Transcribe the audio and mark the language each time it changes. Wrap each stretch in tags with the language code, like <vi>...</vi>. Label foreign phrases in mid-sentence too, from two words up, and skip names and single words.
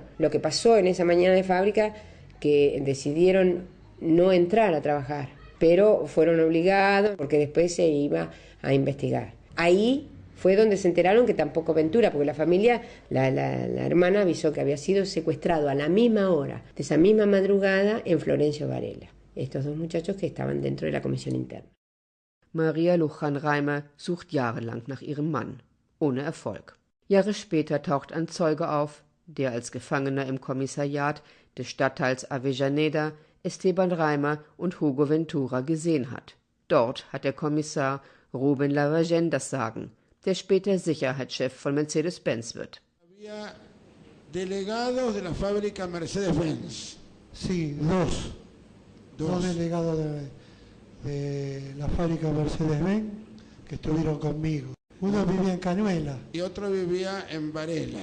<es>Lo que pasó en esa mañana de fábrica, que decidieron no entrar a trabajar, pero fueron obligados porque después se iba a investigar. Ahí fue donde se enteraron que tampoco Ventura, porque la familia, la hermana avisó que había sido secuestrado a la misma hora, de esa misma madrugada, en Florencio Varela. Estos 2 muchachos que estaban dentro de la comisión interna.</es> <de>Maria Luján Reimer sucht jahrelang nach ihrem Mann, ohne Erfolg. Jahre später taucht ein Zeuge auf, der als Gefangener im Kommissariat des Stadtteils Avellaneda Esteban Reimer und Hugo Ventura gesehen hat. Dort hat der Kommissar Rubén Lavagén das Sagen, der später Sicherheitschef von Mercedes-Benz wird.</de> <es>Había delegados de la fábrica Mercedes-Benz. Sí, dos delegados de la fábrica Mercedes-Benz que estuvieron conmigo. Uno vivía en Cañuelas. Y otro vivía en Varela.</es>